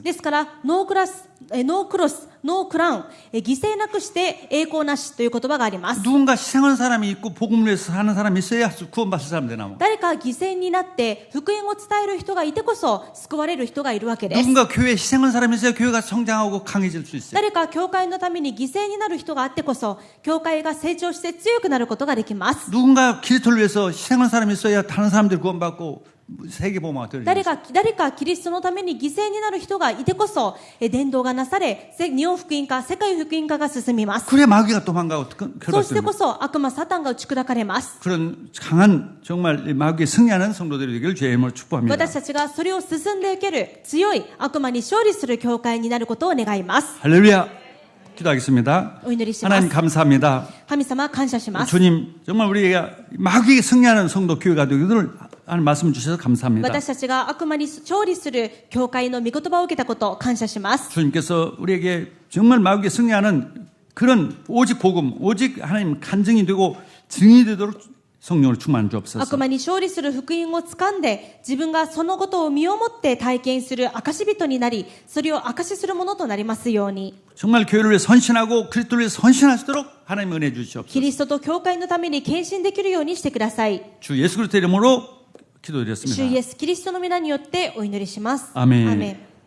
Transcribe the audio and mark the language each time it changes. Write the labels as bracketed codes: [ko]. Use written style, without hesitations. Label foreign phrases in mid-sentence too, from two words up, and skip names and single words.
[ja] ですから [en] no cross, no crown, [ja] 犠牲なくして栄光なしという言葉があります。 [ko] 누군가 희생한 사람이 있고 복음을 위해서 사는 사람이 있어야 구원받을 사람 되나 뭐. [ja] 誰か犠牲になって福音を伝える人がいてこそ救われる人がいるわけです。 [ko] 누군가 교회에 희생한 사람이 있어야 교회가 성장하고 강해질 수 있어요. [ja] 誰か教会のために犠牲になる人があってこそ教会が成長して強くなることができます。 [ko] 누군가 그리스도를 위해서 희생한 사람이 있어야 다른 사람들이 구원받고 세계 복음화가 되는 [ja] 誰かキリストのために犠牲になる人がいてこそ伝道がなされ日本福音化、世界福音化が進みます。 [ko] 그래 마귀가 도망가고 [ja] そうして [ko] 괴롭습니다. [ja] こそ悪魔サタンが打ち砕かれます。 [ko] 그런 강한 정말 마귀에 승리하는 성도들이 되기를 주의 이름으로 축복합니다. [ja] 私たちがそれを進んで受ける強い悪魔に勝利する教会になることを願います。 [ko] 할렐루야. 기도하겠습니다. [ja] お祈りします。 [ko] 하나님 감사합니다. [ja] 神様感謝します。 [ko] 주님 정말 우리가 마귀에게 승리하는 성도 교회가 되기를 하는 말씀 주셔서 감사합니다. [ja] 私たちが悪魔に勝利する教会の御言葉を受けたことを感謝します。 [ko] 주님께서 우리에게 정말 마귀에 승리하는 그런 오직 복음, 오직 하나님 간증이 되고 증인이 되도록 성령으로 충만 주옵소서. [ja] 悪魔に勝利する福音を掴んで自分がそのことを身をもって体験する証人になり、それを証しするものとなりますように。 [ko] 정말 교회를 위해 선신하고 그리스도를 위해 선신하시도록 하나님 은혜 [ja] キ [ko] 주시옵소서. [ja] リストと教会のために献身できるようにしてください。 [ko] 주 예수 그리스도 이름으로 기도드렸습니다. [ja] 主イエスキリストの皆によってお祈りします。 [ko] 아멘. [ja] アーメン。